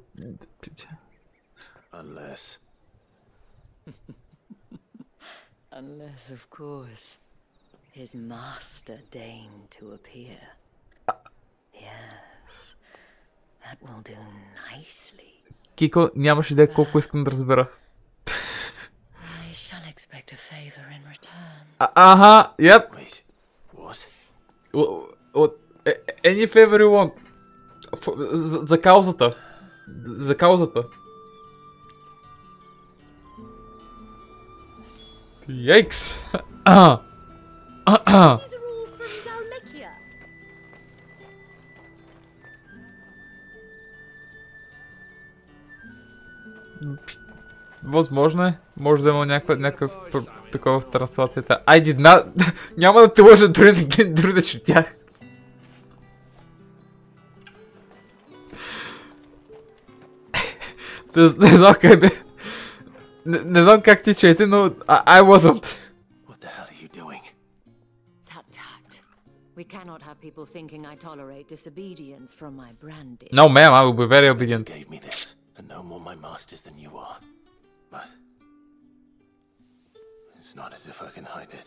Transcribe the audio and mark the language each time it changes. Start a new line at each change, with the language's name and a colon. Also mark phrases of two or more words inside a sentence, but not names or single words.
English: Unless... Unless, of course, his master deigned to appear. Yes, that will do nicely.
Bulgarian: Кико, нямаш идея колко искам да разбера.
English: I shall expect a favor in return. Аха, yep. Wait, what? What? Any favor you want.
Bulgarian: За каузата. За каузата.
English: Yikes. These are all from Dalmekia.
Bulgarian: Възможно е. Може да има някакъв такова в транслацията.
English: I did not...
Bulgarian: Няма да те лъжа, дори да четях. Не знам как бе. Не знам как ти чете, но
English: I wasn't. What the hell are you doing? Tut tut. We cannot have people thinking I tolerate disobedience from my branding. No ma'am, I will be very obedient. You gave me this, and no more my masters than you are. But it's not as if I can hide it.